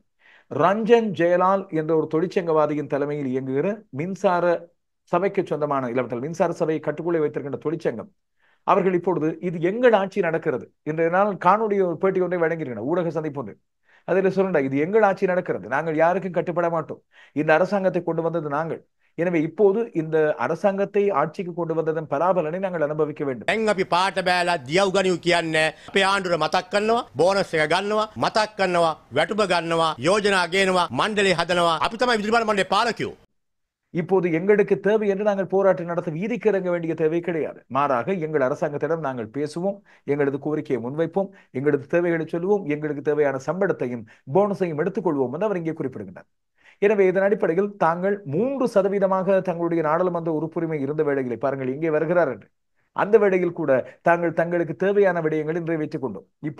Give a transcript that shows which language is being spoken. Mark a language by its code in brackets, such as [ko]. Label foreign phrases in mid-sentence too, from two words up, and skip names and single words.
[ta] ரஞ்சன் ஜெயலால் என்ற ஒரு தொழிற்சங்கவாதியின் தலைமையில் இயங்குகிற மின்சார சபைக்கு சொந்தமான இளவட்டல் மின்சார சபையை கட்டுக்குள்ளே வைத்திருக்கின்ற தொழிற்சங்கம் அவர்கள் இப்பொழுது இது எங்கள் ஆட்சி நடக்கிறது இன்றைய நாள் காணொலி பேட்டி ஒன்றை வழங்கியிருக்கின்றனர், ஊடக சந்திப்பு ஒன்று. அதில் சொல்லுங்க, இது எங்கள் ஆட்சி நடக்கிறது, நாங்கள் யாருக்கும் கட்டுப்பட மாட்டோம், இந்த அரசாங்கத்தை கொண்டு வந்தது நாங்கள், எனவே இப்போது இந்த அரசாங்கத்தை ஆட்சிக்கு கொண்டு வந்ததன் பலாபலனை நாங்கள் அனுபவிக்க வேண்டும். [si] දැන් අපි පාට බෑලා දියව් ගනිව් කියන්නේ අපේ ආණ්ඩුව මතක් කරනවා, බෝනස් එක ගන්නවා, මතක් කරනවා, වැටුප ගන්නවා, යෝජනා ගේනවා, මණ්ඩලය හදනවා. අපි තමයි විදුලි මණ්ඩලයේ පාලකයෝ. [ta] இப்போது எங்களுக்கு தேவை என்று நாங்கள் போராட்டம் நடத்த வீதிக்கு இறங்க வேண்டிய தேவை கிடையாது. மாறாக எங்கள் அரசாங்கத்திடம் நாங்கள் பேசுவோம், எங்களது கோரிக்கையை முன்வைப்போம், எங்களது தேவைகளை சொல்லுவோம், எங்களுக்கு தேவையான சம்பளத்தையும் போனஸையும் எடுத்துக்கொள்வோம் என்று அவர் இங்கே குறிப்பிடுகின்றார். எனவே இதன் அடிப்படையில் தாங்கள் 3% தங்களுடைய நாடாளுமன்ற உறுப்புரிமை இருந்த வேளைகளை பாருங்கள், இங்கே வருகிறார் என்று அந்த வேளையில் கூட தாங்கள் தங்களுக்கு தேவையான விடயங்களை நிறைவேற்றிக் கொண்டோம்.